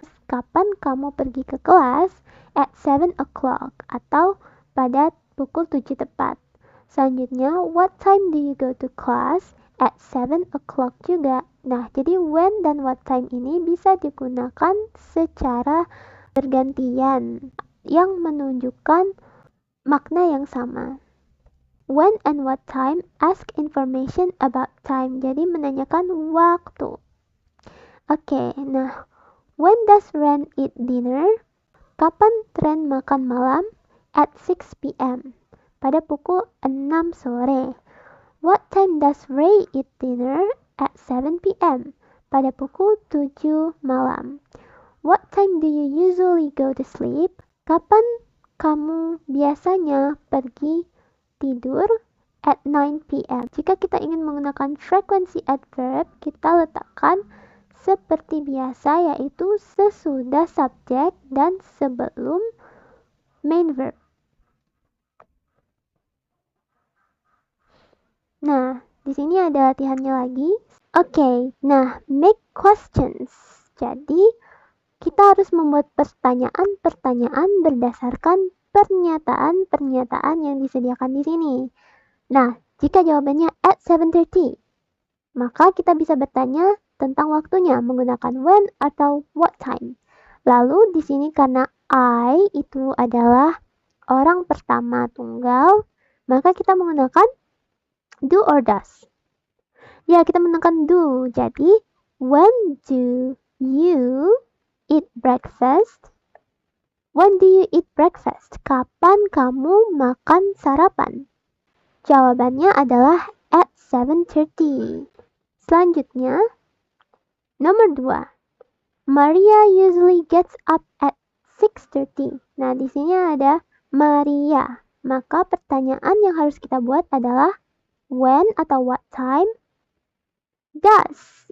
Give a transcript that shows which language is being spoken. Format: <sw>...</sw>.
<id>Kapan kamu pergi ke kelas?</id> <en>At 7 o'clock</en> <id>atau pada pukul 7 tepat.</id> <en>Selanjutnya, what time do you go to class? At 7 o'clock juga.</en> <id>Nah, jadi when dan what time ini bisa digunakan secara bergantian yang menunjukkan makna yang sama.</id> <en>When and what time, ask information about time.</en> <id>Jadi menanyakan waktu. Oke, nah,</id> <en>when does Ren eat dinner?</en> <id>Kapan Ren makan malam?</id> <en>At 6 p.m.</en> <id>Pada pukul 6 sore.</id> <en>What time does Ray eat dinner? At 7 p.m.</en> <id>Pada pukul 7 malam.</id> <en>What time do you usually go to sleep?</en> <id>Kapan kamu biasanya pergi tidur?</id> <en>At 9 p.m.</en> <id>Jika kita ingin menggunakan frekuensi adverb, kita letakkan seperti biasa, yaitu sesudah subjek dan sebelum main verb. Nah, di sini ada latihannya lagi. Oke, nah,</id> <en>make questions.</en> <id>Jadi, kita harus membuat pertanyaan-pertanyaan berdasarkan pernyataan-pernyataan yang disediakan di sini. Nah, jika jawabannya</id> <en>at 7:30,</en> <id>maka kita bisa bertanya tentang waktunya menggunakan when atau what time. Lalu di sini karena I itu adalah orang pertama tunggal, maka kita menggunakan do or does. Ya, kita menggunakan do.</id> <en>Jadi, when do you eat breakfast? When do you eat breakfast?</en> <id>Kapan kamu makan sarapan? Jawabannya adalah</id> <en>at 7:30.</en> <id>Selanjutnya, nomor 2.</id> <en>Maria usually gets up at 6:30.</en> <id>Nah, di sini ada Maria. Maka pertanyaan yang harus kita buat adalah when atau what time does.</id>